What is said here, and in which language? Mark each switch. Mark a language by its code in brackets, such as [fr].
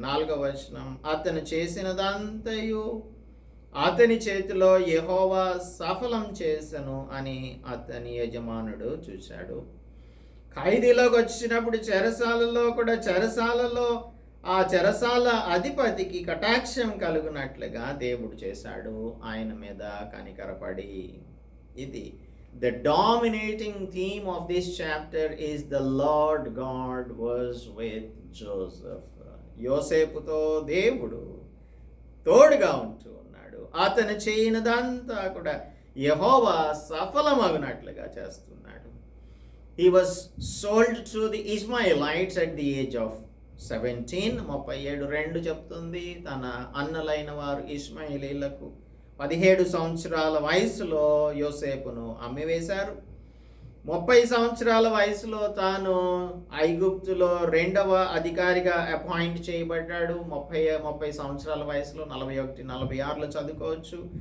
[te] 4వ వచనం, అతను చేసినదంతయు అతని చేతిలో యెహోవా సఫలం చేసెను అని అతని యజమానుడు చూశాడు. ఖైదీలోకి వచ్చినప్పుడు చెరసాలలో ఆ చెరసాల అధిపతికి కటాక్షం కలుగునట్లుగా దేవుడు చేశాడు, ఆయన మీద కనికరపడి. ఇది [en] the dominating theme of this chapter is the Lord God was with Joseph. [te] యోసేపుతో దేవుడు తోడుగా ఉంటూ ఉన్నాడు. అతను చేయనిదంతా కూడా యెహోవా సఫలమగునట్లుగా చేస్తున్నాడు. [en] He was sold to the Ishmaelites at the age of 17. [te] 37:2 చెప్తుంది. తన అన్నలైన వారు ఇష్మాయేలీలకు 17 సంవత్సరాల వయసులో యోసేపును అమ్మివేశారు. 30 సంవత్సరాల వయసులో తాను ఐగుప్తులో 2వ అధికారిగా అపాయింట్ చేయబడ్డాడు. 30 సంవత్సరాల వయసులో 41, 46లో చదువుకోవచ్చు.